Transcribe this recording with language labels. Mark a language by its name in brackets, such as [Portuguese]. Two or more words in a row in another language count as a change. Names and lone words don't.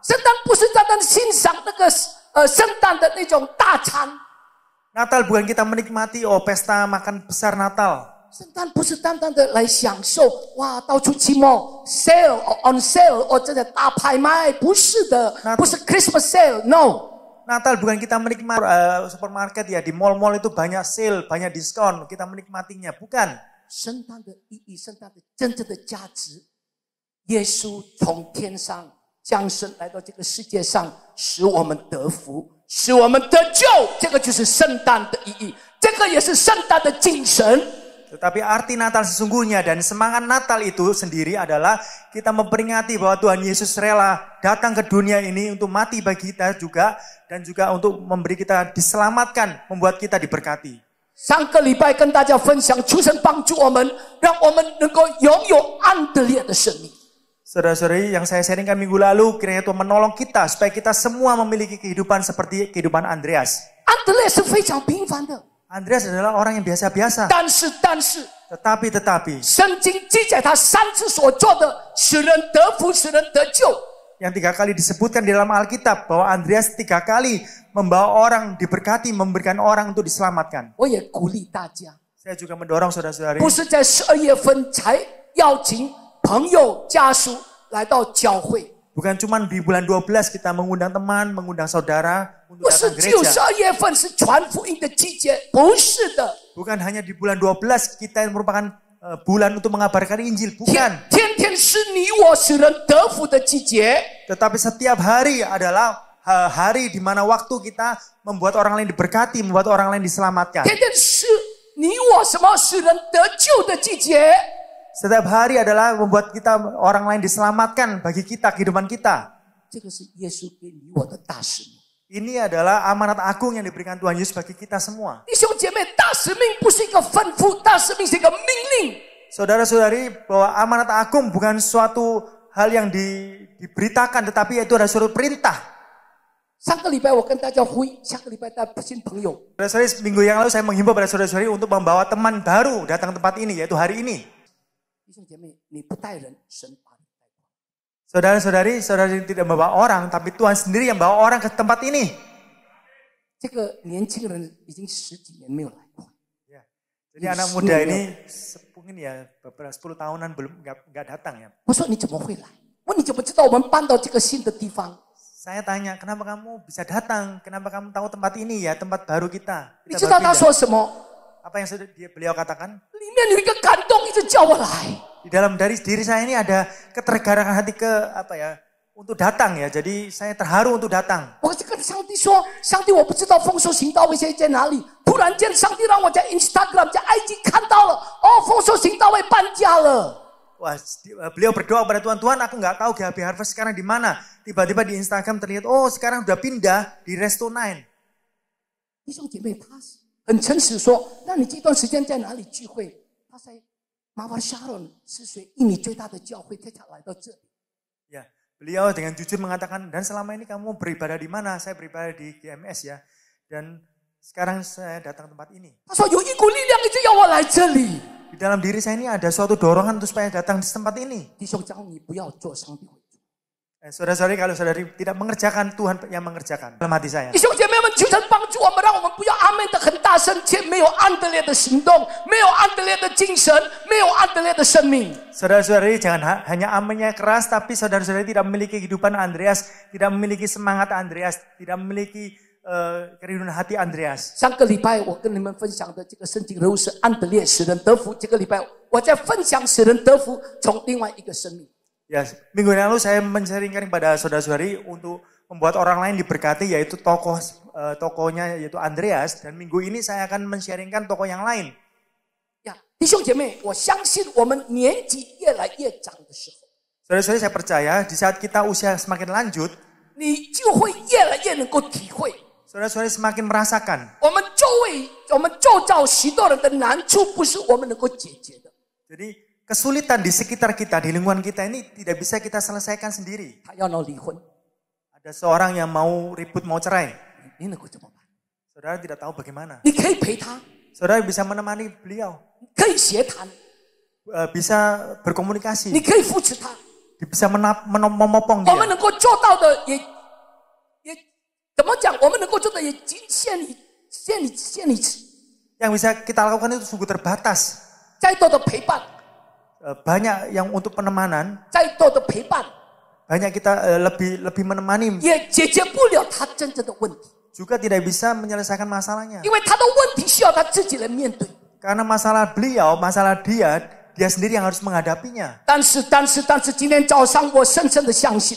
[Chinese] 圣诞不是单单欣赏那个圣诞的那种大餐， [Indonesian] Natal bukan kita menikmati pesta makan besar Natal. [Chinese] 圣诞不是单单的来享受，哇，到处期末 [English] sale on sale [Chinese] 这个大拍卖，不是的，不是 [English] Christmas sale， [Chinese] no。 [Indonesian] Natal bukan kita menikmati supermarket ya, di mall-mall itu banyak sale, banyak diskon, kita menikmatinya. Bukan. [Chinese] 圣诞的意义，圣诞的真正的价值，耶稣从天上降生来到这个世界上，使我们得福，使我们得救，这个就是圣诞的意义，这个也是圣诞的精神。 [Indonesian] Tetapi arti Natal sesungguhnya dan semangat Natal itu sendiri adalah kita memperingati bahwa Tuhan Yesus rela datang ke dunia ini untuk mati bagi kita juga, dan juga untuk memberi kita diselamatkan, membuat kita diberkati. [Chinese] 上个礼拜跟大家分享，求神帮助我们，让我们能够拥有安德烈的生命。 [Indonesian] Saudara-saudari yang saya sharingkan minggu lalu, kiranya Tuhan menolong kita supaya kita semua memiliki kehidupan seperti kehidupan Andreas. [Chinese] 安德烈是非常平凡的， [Indonesian] Andreas adalah orang yang biasa-biasa. [Chinese] 但是， [Indonesian] Tetapi [Chinese] 圣经记载他3次所做的，使人得福，使人得救。 [Indonesian] yang 3 kali disebutkan di dalam Alkitab bahwa Andreas 3 kali membawa orang diberkati, memberikan orang untuk diselamatkan. [Chinese] 我也鼓励大家， [Indonesian] Saya juga mendorong saudara-saudari. [Chinese] 不是在12月份才邀请朋友家属来到教会， [Indonesian] Bukan cuma di bulan 12 kita mengundang teman, mengundang saudara [Chinese] 不 [Indonesian] untuk [Chinese] 是 [Indonesian] datang [Chinese] 只有 [Indonesian] gereja. [Chinese] 12月份是传福音的季节，不是的。 [Indonesian] Bukan hanya di bulan 12 kita yang merupakan bulan untuk mengabarkan Injil. [Chinese] 天 [Indonesian] Bukan. [Chinese] 天是你我使人得福的季节。 [Indonesian] Tetapi setiap hari adalah hari di mana waktu kita membuat orang lain diberkati, membuat orang lain diselamatkan. [Chinese] 天天是你我什么使人得救的季节。 [Indonesian] Setiap hari adalah membuat kita orang lain diselamatkan bagi kita, kehidupan kita. [Chinese] 这个是耶稣给你我的大使命。 [Indonesian] Ini adalah amanat agung yang diberikan Tuhan Yesus bagi kita semua. [Chinese] 弟兄姐妹，大使命不是一个吩咐，大使命是一个命令。 [Indonesian] Saudara-saudari, bahwa amanat agung bukan suatu hal yang diberitakan, tetapi itu adalah suatu perintah. [Chinese] 上个礼拜我跟大家呼吁，下个礼拜带新朋友。 [Indonesian] Saudara-saudari, minggu yang lalu saya menghimbau pada saudara-saudari untuk membawa teman baru datang ke tempat ini, yaitu hari ini. [Chinese] 弟兄姐妹，你不带人，神把你带过。 [Indonesian] Saudara-saudari, saudari tidak membawa orang, tapi Tuhan sendiri yang bawa orang ke tempat ini. [Chinese] 这个年轻人已经10几年没有来过。 [Indonesian] Ya. Jadi anak muda ini mungkin ya beberapa 10 tahunan belum nggak datang ya. [Chinese] 我说你怎么会来？我说你怎么知道我们搬到这个新的地方？ [Indonesian] Saya tanya, kenapa kamu bisa datang? Kenapa kamu tahu tempat ini ya, tempat baru kita? [Chinese] 你知道他说什么？ [Indonesian] Apa yang beliau katakan? [Chinese] 里面有一个感动，一直叫我来。 [Indonesian] Di dalam dari diri saya ini ada ketergerangan hati untuk datang ya. Jadi saya terharu untuk datang. [Chinese] 我就跟上帝说：“上帝，我不知道丰收行道会现在在哪里。” 突然间，上帝让我在 Instagram、在 IG 看到了，哦，丰收行道会搬家了。 [Indonesian] Wah, beliau berdoa pada Tuhan, Tuhan aku nggak tahu GHB Harvest sekarang di mana. Tiba-tiba di Instagram terlihat, oh sekarang udah pindah di Resto 9. [Chinese] 弟兄姐妹，他很诚实说：“那你这段时间在哪里聚会？” 他在马瓦沙伦是属于印尼最大的教会，他才来到这里。 [Indonesian] Ya, beliau dengan jujur mengatakan, dan selama ini kamu beribadah di mana? Saya beribadah di GMS ya. Dan sekarang saya datang tempat ini. [Chinese] 他说有一股力量一直要我来这里。 [Indonesian] Di dalam diri saya ini ada suatu dorongan untuk supaya datang di tempat ini. [Chinese] 弟兄讲，你不要做上帝会做。 [Indonesian] Saudara-saudari, kalau saudari tidak mengerjakan, Tuhan yang mengerjakan. Dalam hati saya. [Chinese] 弟兄姐妹们，求神帮助我们，让我们不要阿门的很大声，且没有安德烈的行动，没有安德烈的精神，没有安德烈的生命。 [Indonesian] Saudara-saudari, jangan hanya amennya keras, tapi saudara-saudari tidak memiliki kehidupan Andreas, tidak memiliki semangat Andreas, tidak memiliki kerinduan hati Andreas. [Chinese] 上个礼拜我跟你们分享的这个圣经人物是安德烈，使人得福。这个礼拜我在分享使人得福从另外一个生命。 [Indonesian] Ya, minggu yang lalu saya men-sharingkan kepada saudara-saudari untuk membuat orang lain diberkati, yaitu tokohnya yaitu Andreas, dan minggu ini saya akan men-sharingkan tokoh yang lain. [Chinese] 呀，弟兄姐妹，我相信我们年纪越来越长的时候， [Indonesian] Saudara-saudari, saya percaya di saat kita usia semakin lanjut, [Chinese] 你就会越来越能够体会。 [Indonesian] saudara-saudari semakin merasakan. [Chinese] 我们周遭许多人的难处不是我们能够解决的。 [Indonesian] Jadi kesulitan di sekitar kita, di lingkungan kita ini tidak bisa kita selesaikan sendiri. [Chinese] 他要闹离婚， [Indonesian] Ada seorang yang mau ribut, mau cerai. [Chinese] 你能够怎么办？ [Indonesian] Saudara tidak tahu bagaimana. [Chinese] 你可以陪他， [Indonesian] Saudara bisa menemani beliau, [Chinese] 可以协谈， [Indonesian] bisa berkomunikasi, [Chinese] 你可以扶持他。 [Indonesian] bisa memopong [Chinese] 我们 [Indonesian] dia. [Chinese] 能够做到的也怎么讲？我们能够做的也仅限于。 [Indonesian] Yang bisa kita lakukan itu sungguh terbatas. [Chinese] 再多的陪伴， [Indonesian] Banyak yang untuk penemanan, [Chinese] 再多的陪伴， [Indonesian] banyak kita lebih menemani, [Chinese] 也解决不了他真正的问题， [Indonesian] juga tidak bisa menyelesaikan masalahnya. [Chinese] 因为他的问题需要他自己来面对。 [Indonesian] Karena masalah beliau, masalah dia sendiri yang harus menghadapinya. [Chinese] 但是，今天早上我深深的相信，